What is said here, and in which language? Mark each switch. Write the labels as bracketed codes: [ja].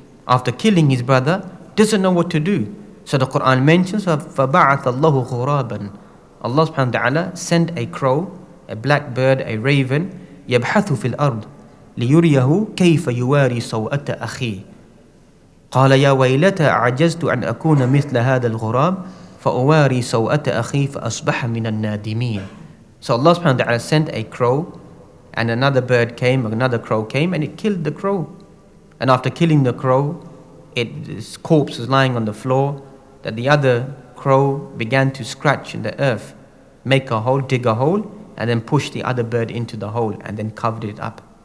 [en] After killing his brother, doesn't know what to do. So the Quran mentions, [ar] فَبَعَثَ اللَّهُ غُرَابًا. [en] Allah subhanahu wa ta'ala sent a crow, a black bird, a raven, [ar] يَبْحَثُ فِي الْأَرْضِ لِيُرِيَهُ كَيْفَ يُوَارِي سَوْءَةَ أَخِيهِ. قال يا ويلتى أعجزت أن أكون مثل هذا الغراب فأواري سوءة أخي فأصبح من النادمين. [en] So Allah subhanahu wa ta'ala sent a crow, and another crow came, and it killed the crow. And after killing the crow, its corpse was lying on the floor, that the other crow began to scratch in the earth, make a hole, dig a hole, and then push the other bird into the hole, and then covered it up.